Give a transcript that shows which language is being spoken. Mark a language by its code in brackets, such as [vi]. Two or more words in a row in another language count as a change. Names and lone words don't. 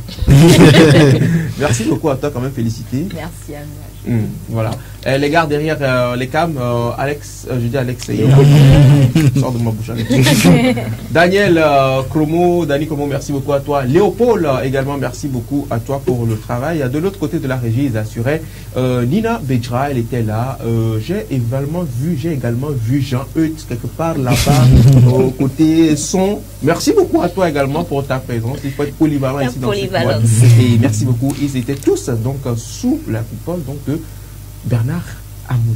[fr] Merci beaucoup à toi quand même, félicité. Merci à vous. Voilà. Les gars derrière les cams, Alex, je dis Alex, sors de ma bouche. Daniel Dani Cromo, merci beaucoup à toi. Léopold également, merci beaucoup à toi pour le travail. De l'autre côté de la régie, ils assuraient. Nina Bedra, elle était là. J'ai également vu Jean-Eudes quelque part là-bas au côté son. Merci beaucoup à toi également pour ta présence. Il faut être polyvalent ici dans cette boîte. Et merci beaucoup. Ils étaient tous donc sous la coupole donc de Bernard Amouzou.